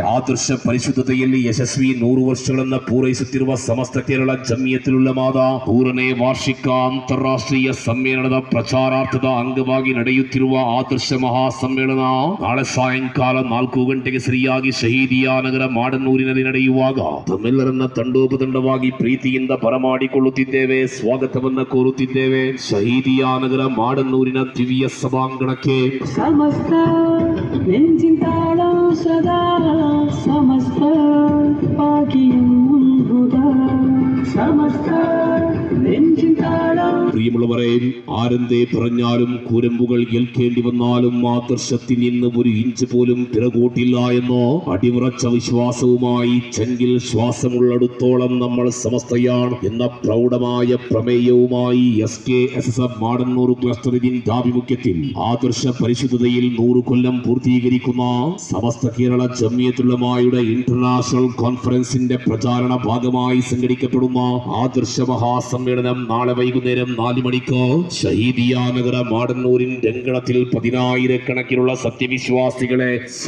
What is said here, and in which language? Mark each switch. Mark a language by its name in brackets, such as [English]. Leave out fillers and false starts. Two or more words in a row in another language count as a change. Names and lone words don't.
[Kannada] ಆದರ್ಶ ಪರಿಶುದ್ಧತೆಯಲ್ಲಿ ಯಶಸ್ವಿ 100 ವರ್ಷಗಳನ್ನು ಪೂರೈಸುತ್ತಿರುವ ಸಮಸ್ತ ಕೇರಳ ಜಮಿಯತುಲ್ ಉಲಮಾದ 100ನೇ ವಾರ್ಷಿಕ ಅಂತಾರಾಷ್ಟ್ರೀಯ ಸಮ್ಮೇಳನದ ಪ್ರಚಾರಾರ್ಥದ ಅಂಗವಾಗಿ ನಡೆಯುತ್ತಿರುವ ಆದರ್ಶ ಮಹಾ ಸಮ್ಮೇಳನ ನಾಳೆ ಸಾಯಂಕಾಲ 4 ಗಂಟೆಗೆ ಸರಿಯಾಗಿ ಶಹೀದಿಯಾ ನಗರ ಮಾಡನ್ನೂರಿನಲ್ಲಿ ನಡೆಯುವಾಗ ತಮ್ಮೆಲ್ಲರನ್ನ ತಂಡೋಪತಂಡವಾಗಿ ಪ್ರೀತಿಯಿಂದ ಬರಮಾಡಿಕೊಳ್ಳುತ್ತಿದ್ದೇವೆ, ಸ್ವಾಗತವನ್ನ ಕೋರುತ್ತಿದ್ದೇವೆ. ಶಹೀದಿಯಾ ನಗರ ಮಾಡನ್ನೂರಿನ ದಿವ್ಯ ಸಭಾಂಗಣಕ್ಕೆ [Malayalam] സമസ്ത നെഞ്ചിന്താള സദാ സമസ്ത സമസ്ത നെഞ്ചിന്താള. പ്രിയമുള്ളവരെ, ആരെന്തേ പറഞ്ഞാലും കൂരമ്പുകൾ ഏൽക്കേണ്ടി വന്നാലും ആദർശത്തിൽ നിന്ന് ഒരു ഇഞ്ച് പോലും പിറകോട്ടില്ല എന്നോ അടിയുറച്ച വിശ്വാസവുമായി ചെങ്കിൽ ശ്വാസമുള്ളടുത്തോളം നമ്മൾ സമസ്തയാണ് എന്ന പ്രൗഢമായ പ്രമേയവുമായി SKSF മാടന്നൂർ ക്ലസ്റ്ററിന്റെ ആഭിമുഖ്യത്തിൽ ആദർശ പരിശുദ്ധതയിൽ 100 കൊല്ലം പൂർത്തീകരിക്കുന്ന സമസ്ത കേരള ജമിയത്തുൽ ഉലമായുടെ [English] International Conference [Malayalam] പ്രചാരണ ഭാഗമായി സംഘടിക്കപ്പെടുന്ന ആദർശ മഹാസമ്മേളനം നാളെ വൈകുന്നേരം 4 മണിക്ക് ഷഹീദിയാ നഗര മാടന്നൂരിൻ രംഗണത്തിൽ 10,000 കണക്കിനുള്ള സത്യവിശ്വാസികളെ